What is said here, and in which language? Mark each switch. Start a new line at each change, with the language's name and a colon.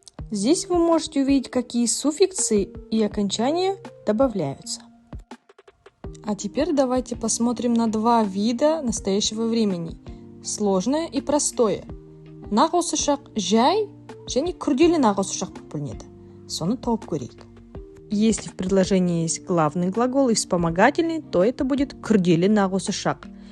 Russian: Здесь вы можете увидеть, какие суффиксы и окончания добавляются. А теперь давайте посмотрим на два вида настоящего времени. Сложное и простое.
Kazakh: Нақ осы шақ жай және күрделі нақ осы шақ болып бөлінеді. Соны тауып көрейік.
Russian: Если в предложении есть главный глагол и вспомогательный, то это будет
Kazakh: күрделі нақ осы шақ.